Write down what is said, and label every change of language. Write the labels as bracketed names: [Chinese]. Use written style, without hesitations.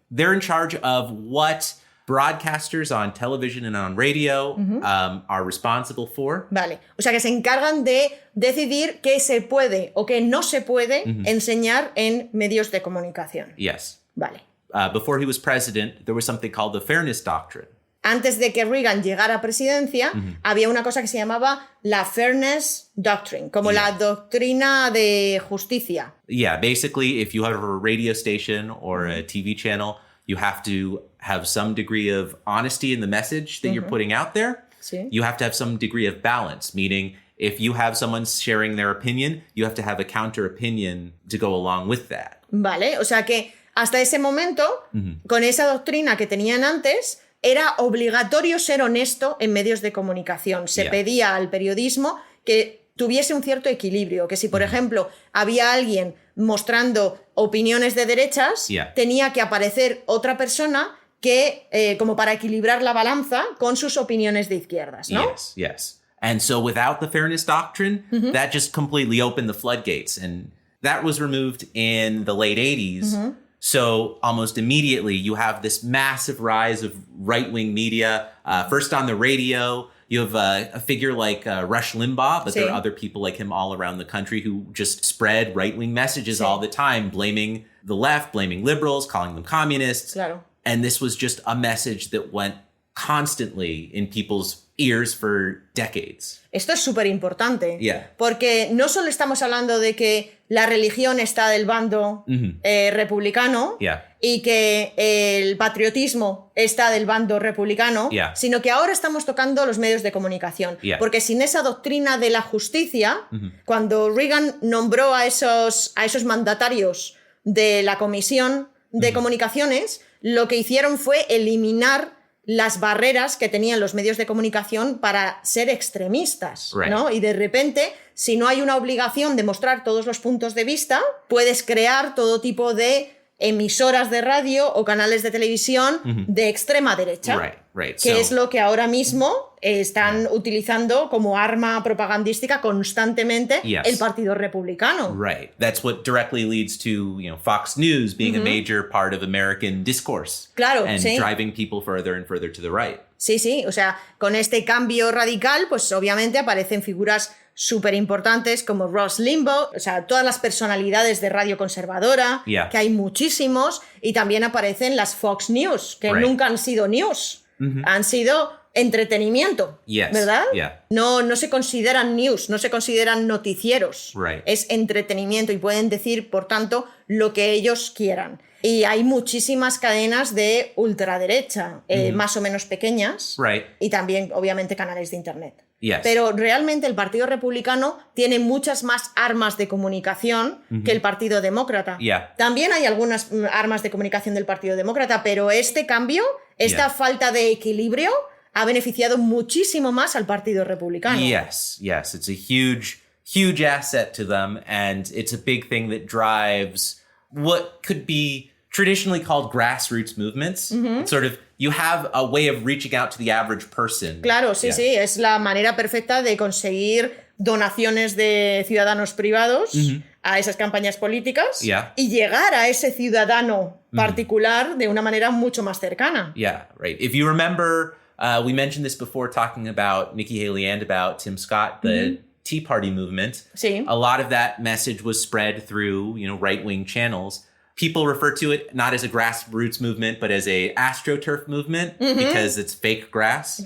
[English] They're in charge of what broadcasters on television and on radio are responsible for. [Spanish] Vale, o sea que se encargan de decidir qué se puede o qué no se puede enseñar en medios de comunicación. [English] Yes. [Spanish] Vale. [English] Before he was president, there was something called the Fairness Doctrine. [Spanish] Antes de que Reagan llegara a presidencia, había una cosa que se llamaba la Fairness Doctrine, como la doctrina de justicia. [English] Yeah, basically, if you have a radio station or a TV channel, you have to have some degree of honesty in the message that you're putting out there. [Spanish] Sí. [English] You have to have some degree of balance, meaning if you have someone sharing their opinion, you have to have a counter opinion to go along with that. [Spanish] Vale, o sea que hasta ese momento, con esa doctrina que tenían antes, era obligatorio ser honesto en medios de comunicación. Se pedía al periodismo que tuviese un cierto equilibrio, que si, por ejemplo, había alguien mostrando opiniones de derechas, tenía que aparecer otra persona que, como para equilibrar la balanza con sus opiniones de izquierdas, ¿no? [English] Yes, yes. And so without the Fairness Doctrine, that just completely opened the floodgates. And that was removed in the late 80s. So almost immediately, you have this massive rise of right-wing media. First on the radio, you have a figure like Rush Limbaugh, but there are other people like him all around the country who just spread right-wing messages all the time, blaming the left, blaming liberals, calling them communists. [Spanish] Claro. [English] And this was just a message that went constantly in people's ears for decades. [Spanish] Esto es súper importante, [English] Yeah. [Spanish] porque no solo estamos hablando de que la religión está del bando republicano y que el patriotismo está del bando republicano, sino que ahora estamos tocando los medios de comunicación. Porque sin esa doctrina de la justicia, cuando Reagan nombró a esos mandatarios de la Comisión de Comunicaciones, lo que hicieron fue eliminar las barreras que tenían los medios de comunicación para ser extremistas, ¿no? Y de repente, si no hay una obligación de mostrar todos los puntos de vista, puedes crear todo tipo de emisoras de radio o canales de televisión de extrema derecha, que es lo que ahora mismo están utilizando como arma propagandística constantemente el Partido Republicano. [English] Right. That's what directly leads to, Fox News being a major part of American discourse. [Spanish] Claro, [English] and driving people further and further to the right. [Spanish] Sí, o sea, con este cambio radical, pues obviamente aparecen figuras súper importantes como Rush Limbaugh, o sea, todas las personalidades de radio conservadora, que hay muchísimos, y también aparecen las Fox News, que nunca han sido news, han sido entretenimiento, ¿verdad? No se consideran news, no se consideran noticieros, es entretenimiento y pueden decir, por tanto, lo que ellos quieran. Y hay muchísimas cadenas de ultraderecha, más o menos pequeñas, y también, obviamente, canales de internet. Pero realmente el Partido Republicano tiene muchas más armas de comunicación que el Partido Demócrata. También hay algunas armas de comunicación del Partido Demócrata, pero este cambio, esta falta de equilibrio, ha beneficiado muchísimo más al Partido Republicano. [English] Yes. It's a huge asset to them, and it's a big thing that drives what could be traditionally called grassroots movements. It's sort of, you have a way of reaching out to the average person. [Spanish] Claro, sí, es la manera perfecta de conseguir donaciones de ciudadanos privados a esas campañas políticas y llegar a ese ciudadano particular de una manera mucho más cercana. [English] If you remember, we mentioned this before talking about Nikki Haley and about Tim Scott, the Tea Party movement. A lot of that message was spread through, right-wing channels. People refer to it not as a grassroots movement, but as a AstroTurf movement because it's fake grass.